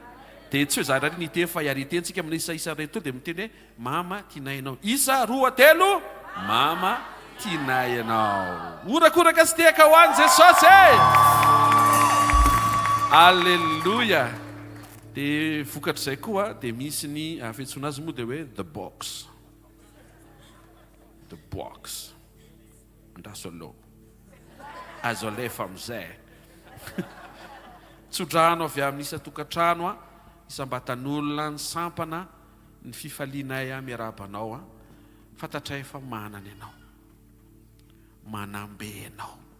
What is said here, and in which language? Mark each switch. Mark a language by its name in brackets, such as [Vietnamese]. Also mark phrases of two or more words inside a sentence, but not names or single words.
[Malagasy] Dia tsy hoe zara ny teny fa hiaritentsika amin'ny isa reto dia miteny hoe mama tianay ianao. Isa roa telo mama tianay ianao. Orakoraka sy tehaka ho an'i Jesosy. Alleluia. Dia vokatr'izay koa dia misy ny fiantsoana azy moa dia hoe [English] the box. The box. [Malagasy] Andraso aloha. Azo alefa amin'izay. Tsodrano avy amin'ny isa tokantrano isam-batan'olona ny sampana ny fifalianay miarabanao fantatray fa manana ianao manambe ianao